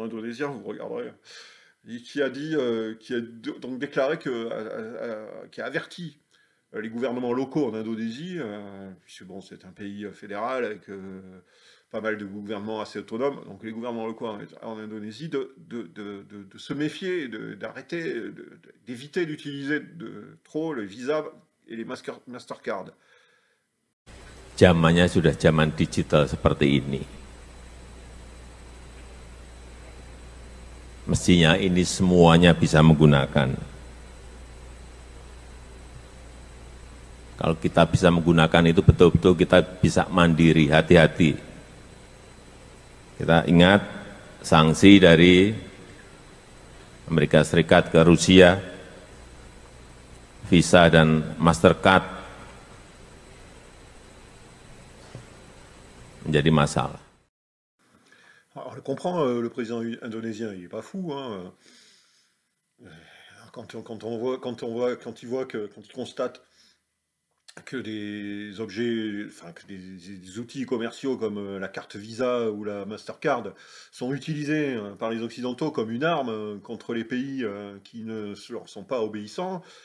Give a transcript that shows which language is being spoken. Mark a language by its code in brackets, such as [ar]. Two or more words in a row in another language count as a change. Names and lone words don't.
[fr] indonésien, vous regarderez, et qui a donc déclaré qui a averti les gouvernements locaux en Indonésie, puisque bon, c'est un pays fédéral avec pas mal de gouvernements assez autonomes, donc les gouvernements locaux en Indonésie, de se méfier, d'arrêter, d'éviter d'utiliser trop le Visa et les Mastercard. [id] Zamannya sudah zaman digital seperti ini. Mestinya ini semuanya bisa menggunakan. Kalau kita bisa menggunakan itu betul-betul kita bisa mandiri, hati-hati. Kita ingat sanksi dari Amerika Serikat ke Rusia, Visa dan Mastercard menjadi masalah. [fr] Alors, je comprends, le président indonésien, il est pas fou, hein. Quand il constate que des objets, enfin que des outils commerciaux comme la carte Visa ou la Mastercard sont utilisés par les Occidentaux comme une arme contre les pays qui ne leur sont pas obéissants.